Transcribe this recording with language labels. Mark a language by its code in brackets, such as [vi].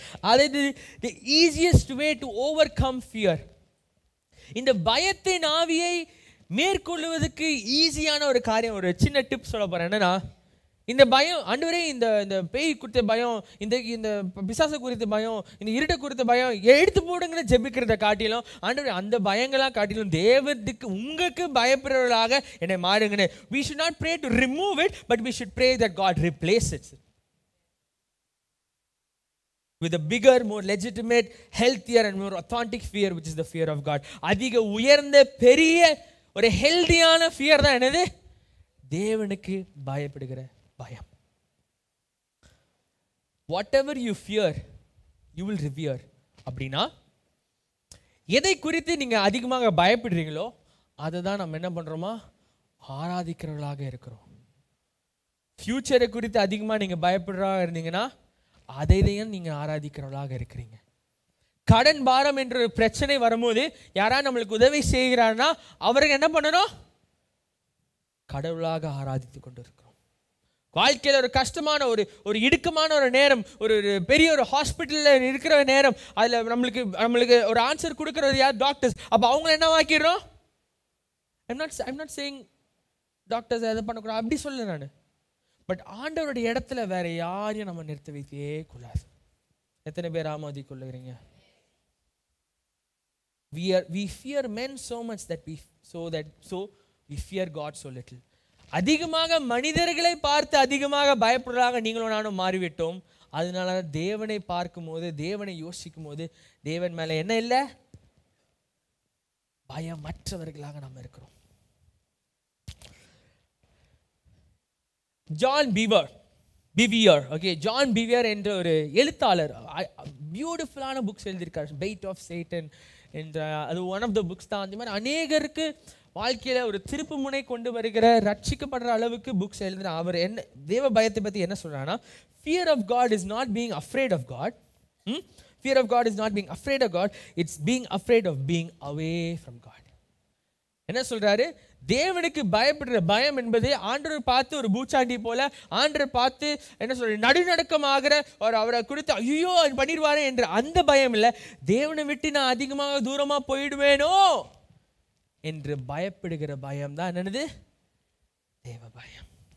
[ta] அதாவது [en] the easiest way to overcome fear, [ta] இந்த பயத்தின் ஆவியை மேற்கொள்வதற்கு ஈஸியான ஒரு காரியம், ஒரு சின்ன டிப் சொல்ல போறேன். என்னன்னா, இந்த பயம், ஆண்டவரே இந்த பேய் குறித்த பயம், இந்த பிசாசு குறித்த பயம், இந்த இருட்டை குறித்த பயம் எடுத்து போடுங்கிற ஜெபிக்கிறத காட்டிலும், ஆண்டவரே அந்த பயங்களாக காட்டிலும் தேவனுக்கு உங்களுக்கு பயப்படுறவர்களாக என்னை மாறுங்கன்னு. [en] We should not pray to remove it, but we should pray that God replaces it with a bigger, more legitimate, healthier and more authentic fear, which is the fear of God. [ta] அதிக உயர்ந்த பெரிய ஒரு ஹெல்தியான fear தான் என்னது? தேவனுக்கு பயப்படுகிற பயம். [en] Whatever you fear, you will revere. [ta] அப்படின்னா எதை குறித்து நீங்க அதிகமாக பயப்படுறீங்களோ அதை தான் நம்ம என்ன பண்றோமா? ஆராதிக்கிறவர்களாக இருக்கிறோம். ஃபியூச்சரை குறித்து அதிகமாக நீங்க பயப்படுறவர்களாக இருந்தீங்கன்னா அதையும் நீங்க ஆராதிக்கிறவர்களாக இருக்கிறீங்க. கடன் பாரம் என்ற ஒரு பிரச்சனை வரும்போது யாரா நம்மளுக்கு உதவி செய்கிறார்னா அவருக்கு என்ன பண்ணணும்? கடவுளாக ஆராதித்து கொண்டு இருக்கிறோம். வாழ்க்கையில் ஒரு கஷ்டமான ஒரு இடுக்கமான ஒரு நேரம், ஒரு பெரிய ஒரு ஹாஸ்பிட்டலில் இருக்கிற நேரம், அதில் நம்மளுக்கு ஒரு ஆன்சர் கொடுக்கறது யார்? டாக்டர்ஸ். அப்போ அவங்கள என்ன வாக்கிடுறோம்? [en] I'm not saying [ta] டாக்டர்ஸ் எதை பண்ணக்கூடாது அப்படி சொல்ல நான். பட் ஆண்டவருடைய இடத்துல வேற யாரையும் நம்ம நிறுத்த வைக்கவே கூடாது. எத்தனை பேர் ஆமாதி கொள்ளுகிறீங்க? [en] We fear men so much that we fear God so little. [ta] அதிகமாக மனிதர்களை பார்த்து அதிகமாக பயப்படுறாங்க நீங்களும் நானும் மாறிவிட்டோம். அதனால தேவனை பார்க்கும் போது, தேவனை யோசிக்கும் போது தேவன் மேல என்ன இல்லை? பயமற்றவர்களாக நம்ம இருக்கிறோம். ஜான் பிவியர், ஓகே, ஜான் பிவியர் என்ற ஒரு எழுத்தாளர் பியூட்டிஃபுல்லான புக்ஸ் எழுதியிருக்கார். பெய்ட் ஆஃப் சேட்டன் என்ற அது ஒன் ஆஃப் த புக்ஸ் தான். அந்த மாதிரி அநேகருக்கு வாழ்க்கையில் ஒரு திருப்பு முனை கொண்டு வருகிற, ரட்சிக்கப்படுற அளவுக்கு புக்ஸ் எழுதுற அவர் என்ன தேவ பயத்தை பற்றி என்ன சொல்றாருன்னா, [en] fear of God is not being afraid of God. Fear of God is not being afraid of God. It's being afraid of being away from God. [ta] என்ன சொல்றாரு? தேவனுக்கு பயப்படுற பயம் என்பது ஆண்டவர் பார்த்து ஒரு பூச்சாண்டி போல, ஆண்டவர் பார்த்து என்ன சொல்ற நடுநடுக்கமாகிற ஒரு அவரை குறித்து ஐயோ பண்ணிடுவாரே என்ற அந்த பயம் இல்லை. தேவனை விட்டு நான் அதிகமாக தூரமா போயிடுவேனோ என்று பயப்படுகிற பயம் தான் என்னது? தேவ பயம்.